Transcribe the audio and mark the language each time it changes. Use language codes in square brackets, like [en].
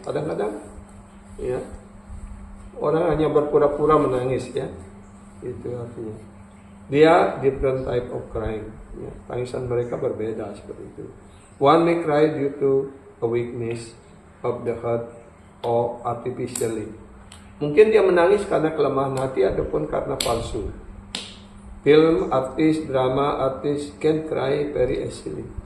[id] Kadang-kadang, ya, orang hanya berpura-pura menangis, ya. Itu artinya. Dia [en] different type of crying. [id] Ya. Tangisan mereka berbeda seperti itu. [en] One may cry due to a weakness of the heart or artificially. [id] Mungkin dia menangis karena kelemahan hati ataupun karena palsu. [en] Film artis, drama artis can cry very easily.